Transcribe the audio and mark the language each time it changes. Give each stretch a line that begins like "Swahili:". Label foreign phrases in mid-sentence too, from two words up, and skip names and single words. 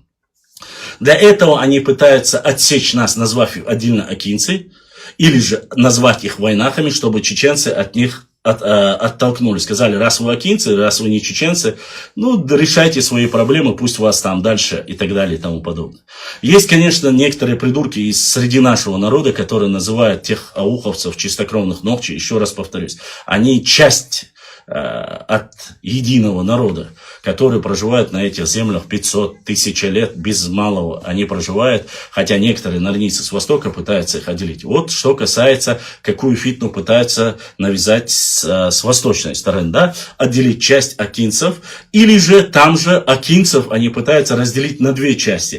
Russian: Для этого они пытаются отсечь нас, назвав их отдельно акинцы, или же назвать их войнахами, чтобы чеченцы от них оттолкнули. Сказали, раз вы акинцы, раз вы не чеченцы, решайте свои проблемы, пусть вас там дальше и так далее и тому подобное. Есть, конечно, некоторые придурки среди нашего народа, которые называют тех ауховцев чистокровных Нохчи, еще раз повторюсь, они часть от единого народа, который проживает на этих землях 500 тысяч лет, без малого они проживают, хотя некоторые норнийцы с востока пытаются их отделить. Вот что касается, какую фитну пытаются навязать с восточной стороны, отделить часть акинцев, или же там же акинцев они пытаются разделить на две части.